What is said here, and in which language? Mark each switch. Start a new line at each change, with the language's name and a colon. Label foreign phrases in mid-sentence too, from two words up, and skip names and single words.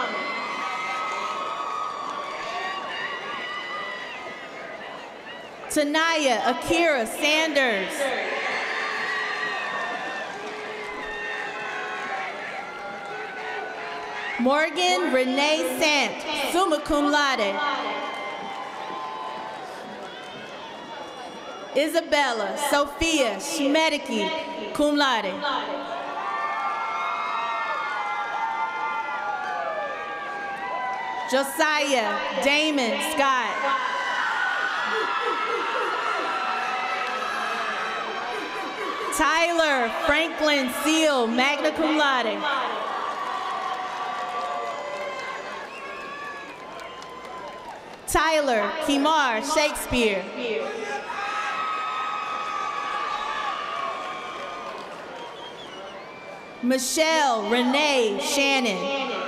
English: Tanaya Akira Sanders. Morgan Renee Sant,
Latin: summa cum laude.
English: Isabella Sophia Schmedicke,
Latin: cum laude.
English: Josiah Damon Scott. Tyler Franklin Seal,
Latin: magna cum laude.
English: Tyler Kimar Shakespeare. Michelle Renee Shannon.